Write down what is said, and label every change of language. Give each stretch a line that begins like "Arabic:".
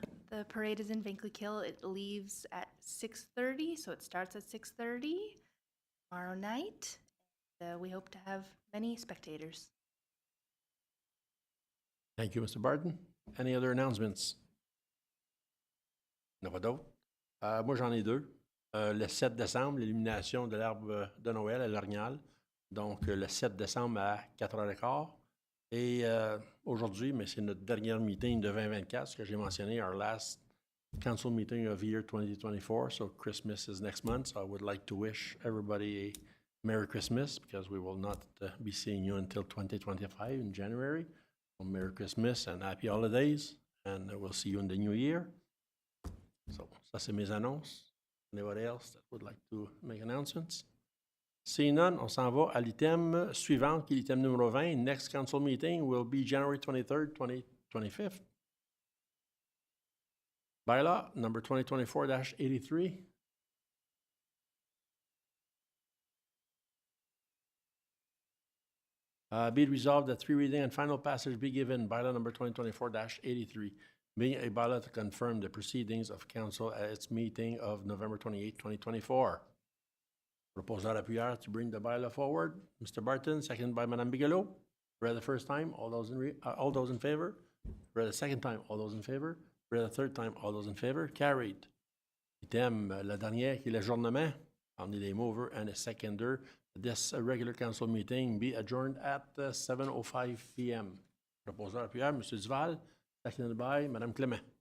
English: The parade is in Vanklekill. It leaves at 6:30, so it starts at 6:30 tomorrow night. We hope to have many spectators. Thank you, Mr. Barton. Any other announcements?
French: Il n'y en a pas d'autres? Moi, j'en ai deux. Le 7 décembre, l'illumination de l'arbre de Noël à l'Orignal. Donc, le 7 décembre à 4h15. Et aujourd'hui, mais c'est notre dernière meeting de 2024, ce que j'ai mentionné,
English: our last council meeting of year 2024. So Christmas is next month. So I would like to wish everybody a Merry Christmas because we will not be seeing you until 2025 in January. So Merry Christmas and Happy Holidays. And we'll see you in the new year. So,
French: ça, c'est mes annonces.
English: Anybody else that would like to make announcements? Seeing none,
French: on s'en va à l'item suivant, qui est l'item numéro 20.
English: Next council meeting will be January 23rd, 2025. Bylaw number 2024-83. Be it resolved that three reading and final passage be given, bylaw number 2024-83, being a bylaw to confirm the proceedings of council at its meeting of November 28, 2024. Proposal appuyeur to bring the bylaw forward. Mr. Barton, seconded by Madame Bigelow. Read the first time, all those in favor? Read the second time, all those in favor? Read the third time, all those in favor? Carried.
French: Item, la dernière qui est l'adjournement.
English: I'll need a mover and a seconder. This regular council meeting be adjourned at 7:05 p.m. Proposal appuyeur, Mr. Duval, seconded by Madame Clément.